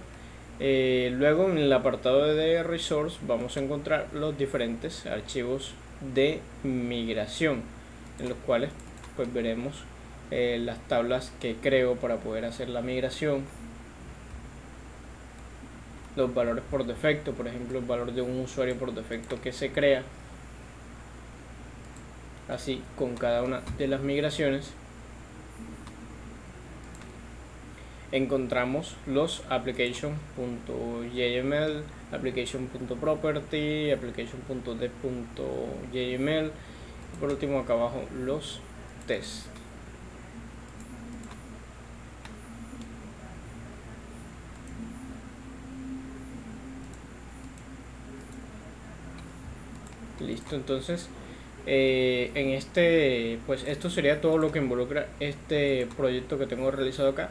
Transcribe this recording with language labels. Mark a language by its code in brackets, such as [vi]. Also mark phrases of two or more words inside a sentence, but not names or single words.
[es] Luego en el apartado de resource vamos a encontrar los diferentes archivos de migración, en los cuales pues veremos las tablas que creo para poder hacer la migración, los valores por defecto, por ejemplo el valor de un usuario por defecto que se crea, así con cada una de las migraciones. Encontramos los application.yml, application.property, application.dev.yml y por último acá abajo los tests. Listo, entonces en este, pues esto sería todo lo que involucra este proyecto que tengo realizado acá.